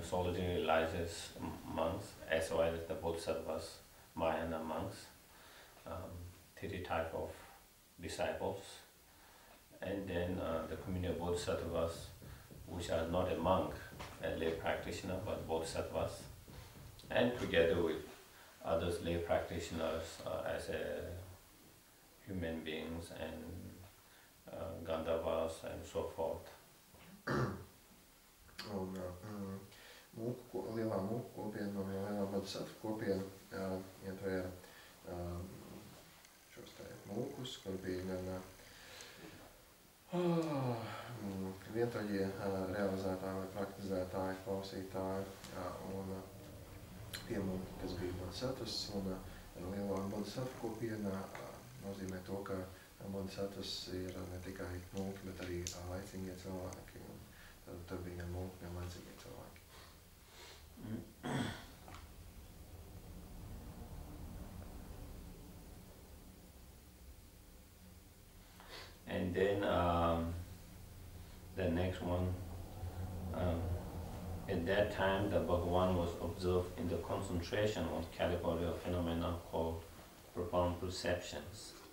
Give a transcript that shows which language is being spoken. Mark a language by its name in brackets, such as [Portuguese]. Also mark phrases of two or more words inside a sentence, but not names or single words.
[English] solitary religious monks, as well as the bodhisattvas, Mahayana monks, three type of disciples, and then the community of bodhisattvas, which are not a monk, a lay practitioner, but bodhisattvas, and together with others lay practitioners as human beings and Gandavas and so forth. [Latvian] Un lielā mūku kopiena un lielā bodhisattva kopiena ietvēra šos te mūkus, kur bija gan vientuļie realizētāji vai praktizētāji, klausītāji, un tie mūki, kas bija bodhisattvas, un lielā bodhisattva kopiena nozīmē to, ka bodhisattvas ir ne tikai mūki, bet arī laicīgie cilvēki, un tad tur bija gan mūki, gan laicīgie cilvēki. [English] And then the next one, at that time the Bhagavan was observed in the concentration of category of phenomena called profound perceptions.